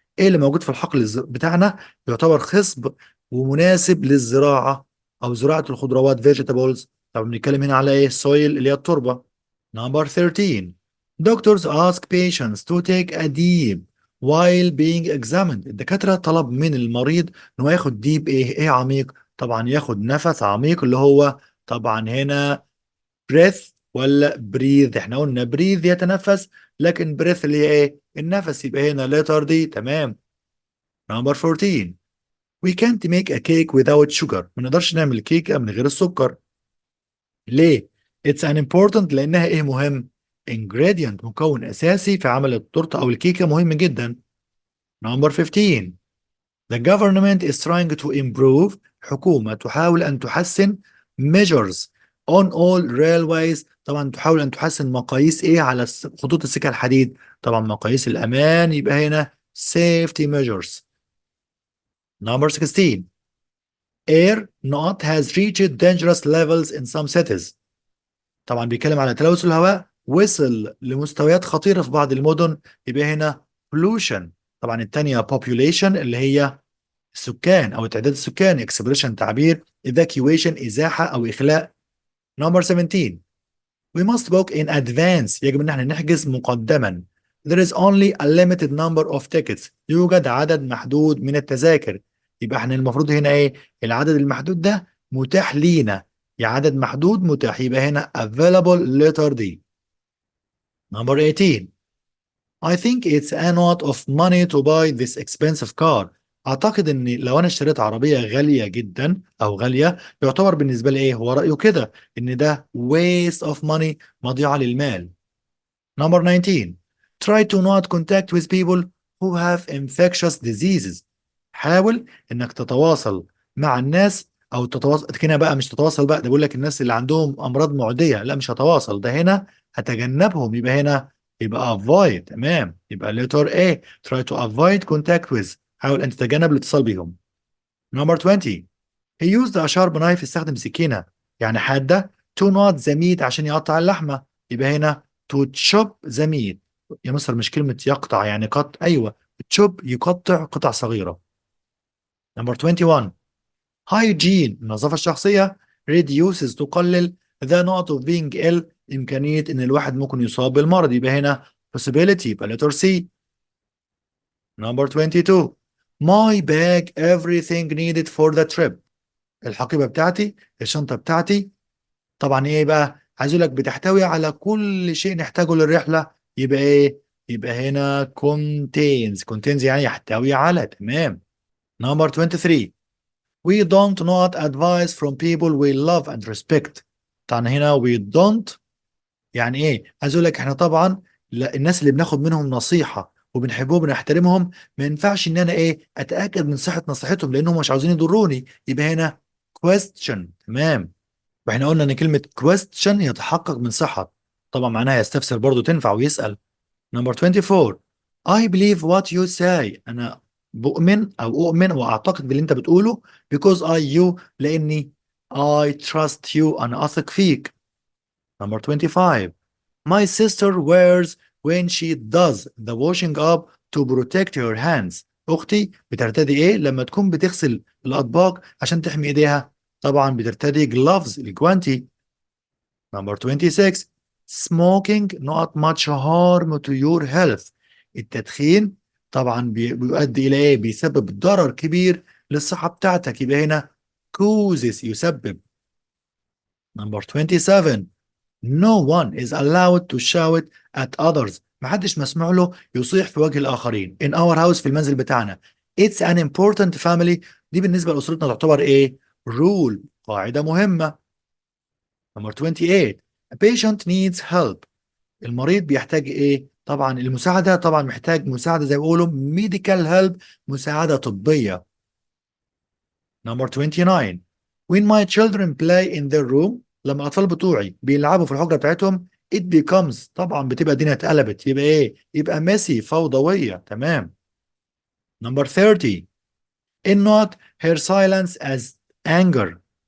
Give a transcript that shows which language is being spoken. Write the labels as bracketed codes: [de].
[ar] ايه اللي موجود في الحقل بتاعنا يعتبر خصب ومناسب للزراعة او زراعة الخضروات vegetables. طبعا بنتكلم هنا على ايه soil اللي هي التربة. [en] Number 13. Doctors ask patients to take a deep while being examined. [ar] الدكاترة طلب من المريض انه ياخد deep ايه عميق. طبعا ياخد نفس عميق اللي هو طبعا هنا breath ولا breathe. احنا قلنا breathe يتنفس، لكن breath اللي هي ايه النفس، يبقى هنا letter دي. [en] تمام. Number 14. We can't make a cake without sugar. [ar] ما نقدرش نعمل كيكة من غير السكر. ليه؟ [en] It's an important [ar] لأنها ايه مهم؟ ingredient، مكون أساسي في عمل التورتة أو الكيكة، مهم جدا. [en] Number 15. The government is trying to improve. [ar] حكومة تحاول أن تحسن [en] measures on all railways. [ar] طبعا تحاول أن تحسن مقاييس إيه على خطوط السكة الحديد. طبعا مقاييس الأمان، يبقى هنا safety measures. [en] Number 16. Air not has reached dangerous levels in some cities. [ar] طبعا بيتكلم على تلوث الهواء وصل لمستويات خطيرة في بعض المدن، يبقى هنا pollution. طبعا الثانية population اللي هي السكان أو تعداد السكان، expression تعبير، evacuation إزاحة أو إخلاء. [en] Number 17. We must book in advance. [ar] يجب أن احنا نحجز مقدما. [en] There is only a limited number of tickets. [ar] يوجد عدد محدود من التذاكر. يبقى احنا المفروض هنا ايه العدد المحدود ده متاح لينا، يا عدد محدود متاح، يبقى هنا available letter D. [en] Number 18. I think it's a lot of money to buy this expensive car. [ar] أعتقد إن لو أنا اشتريت عربية غالية جدا أو غالية، يعتبر بالنسبة لي إيه هو رأيه كده إن ده [en] waste of money، [ar] مضيعة للمال. [en] Number 19. Try to not contact with people who have infectious diseases. [ar] حاول إنك تتواصل مع الناس أو تتواصل هنا بقى، مش تتواصل بقى، ده بيقول لك الناس اللي عندهم أمراض معدية، لا مش هتواصل، ده هنا هتجنبهم. يبقى هنا يبقى avoid. تمام. [en] يبقى letter A. Try to avoid contact with. [ar] حاول أن تتجنب الاتصال بهم. [en] Number 20. He used a sharp knife. [ar] استخدم سكينة يعني حادة [en] to not the meat [ar] عشان يقطع اللحمة. يبقى هنا [en] to chop the meat. [ar] يا مصر مش كلمة يقطع يعني قطع، أيوة chop يقطع قطع صغيرة. [en] Number 21. [ar] Hygiene النظافة الشخصية reduces تقلل [en] the not of being ill [ar] إمكانية إن الواحد ممكن يصاب بالمرض. يبقى هنا possibility، يبقى letter C. [en] Number 22. My bag everything needed for the trip. [ar] الحقيبة بتاعتي، الشنطة بتاعتي طبعا ايه بقى عايز اقول لك بتحتوي على كل شيء نحتاجه للرحلة. يبقى ايه يبقى هنا contains يعني يحتوي على. تمام. [en] Number 23. We don't not advice from people we love and respect. [ar] طبعا هنا we don't يعني ايه؟ عايز اقول لك احنا طبعا الناس اللي بناخد منهم نصيحة وبنحبهم وبنحترمهم ما ينفعش ان انا ايه اتاكد من صحة نصيحتهم لانهم مش عاوزين يضروني. يبقى هنا question. تمام. واحنا قلنا ان كلمة question يتحقق من صحة، طبعا معناها يستفسر برضو تنفع ويسأل. [en] Number 24. I believe what you say. [ar] أنا بؤمن أو أؤمن وأعتقد باللي أنت بتقوله because لأني [en] I trust you. [ar] أنا أثق فيك. [en] Number 25. My sister wears when she does the washing up to protect her hands. [ar] أختي بترتدي إيه لما تكون بتغسل الأطباق عشان تحمي إيديها؟ طبعا بترتدي gloves الجوانتي. [en] Number 26. Smoking not much harm to your health. [ar] التدخين طبعا بيؤدي إلى إيه؟ بيسبب ضرر كبير للصحة بتاعتك. يبقى هنا causes يسبب. [en] Number 27. No one is allowed to shout at others. [ar] محدش مسموح له يصيح في وجه الآخرين. [en] In our house [ar] في المنزل بتاعنا. [en] It's an important family. [ar] دي بالنسبة لأسرتنا تعتبر إيه؟ rule. قاعدة مهمة. [en] Number 28. A patient needs help. [ar] المريض بيحتاج ايه؟ طبعا المساعدة، طبعا محتاج مساعدة زي ما بيقولوا [en] medical help، [ar] مساعدة طبية. [en] Number 29. When my children play in their room. [ar] لما الأطفال بتوعي بيلعبوا في الحجرة بتاعتهم [en] it becomes. [ar] طبعا بتبقى الدنيا اتقلبت. يبقى ايه؟ يبقى messy فوضوية. [en] تمام. Number 30. In not her silence as anger.